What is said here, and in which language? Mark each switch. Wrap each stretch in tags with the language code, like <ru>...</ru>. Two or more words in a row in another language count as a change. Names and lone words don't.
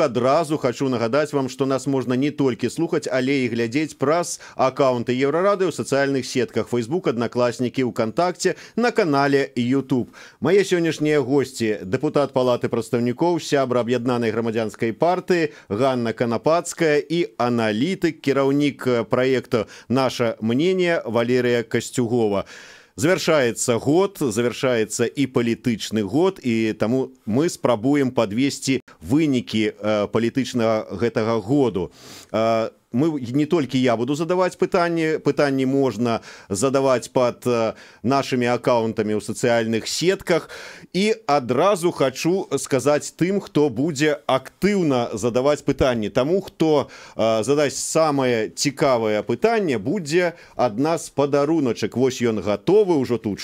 <be>Адразу хочу нагадаць вам, што нас можна не толькі слухаць, але і глядзець праз аккаунты Еўрарадыё ў сацыяльных сетках Facebook, Аднакласнікі, УКонтакце, на канале YouTube. Мае сённяшнія госці: дэпутат Палаты прадстаўнікоў, сябра Аб'яднанай грамадзянскай партыі Ганна Канапацкая і аналітык, кіраўнік праекта «Наше мнение» Валерія Касцюгова.</be> <ru>Завершается год, завершается</ru> <be>и палітычны год, и таму мы спрабуем подвесці вынікі палітычнага гэтага году.</be> <ru>Не только я буду задавать пытанні можно задавать под нашими аккаунтами</ru> <be>ў сацыяльных сетках. И адразу хочу сказать тым, кто будзе актыўна задавать пытанні. Таму, хто задасць самае цікавае пытанне, будзе ад нас падаруначак. Вось ён гатовы ўжо тут.</be>